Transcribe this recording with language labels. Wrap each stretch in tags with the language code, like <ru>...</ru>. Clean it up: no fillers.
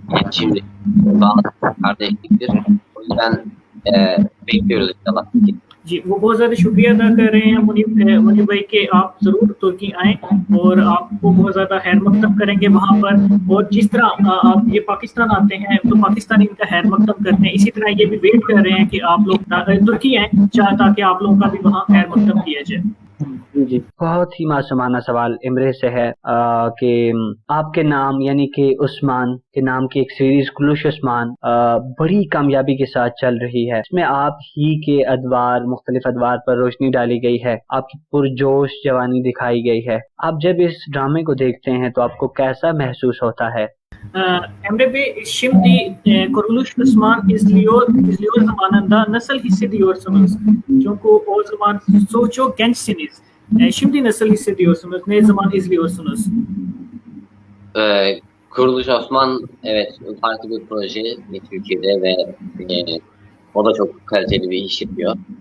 <tr>Şimdi bağlı kardeşliktir. O yüzden bekliyoruz inşallah.</tr> <hi>जी वो बहुत ज़्यादा शुक्रिया अदा कर रहे हैं मुनीब भाई के आप ज़रूर तुर्की आएँ और आपको बहुत ज़्यादा खैर मकदम करेंगे वहाँ पर। और जिस तरह आप ये पाकिस्तान आते हैं तो पाकिस्तानी इनका खैर मकदम करते हैं, इसी तरह ये भी वेट कर रहे हैं कि आप लोग तुर्की आएँ ताकि आप लोगों का भी वहाँ खैर मकदम किया जाए। जी बहुत ही मासूमाना सवाल इमरे से है कि आपके नाम यानी कि उस्मान के नाम की एक सीरीज कुलुश उस्मान बड़ी कामयाबी के साथ चल रही है। इसमें आप ही के अदवार मुख्तलिफ अदवार पर रोशनी डाली गई है, आपकी पुरजोश जवानी दिखाई गई है। आप जब इस ड्रामे को देखते हैं तो आपको कैसा महसूस होता है?</hi> <tr>Emre Bey, şimdi Kuruluş Osman izliyor zamanında nasıl hissediyorsunuz? Çünkü o zaman çok gençsiniz. Şimdi nasıl hissediyorsunuz? Ne zaman izliyorsunuz? Kuruluş Osman evet farklı bir proje Türkiye'de ve o da çok kaliteli bir iş yapıyor.</tr>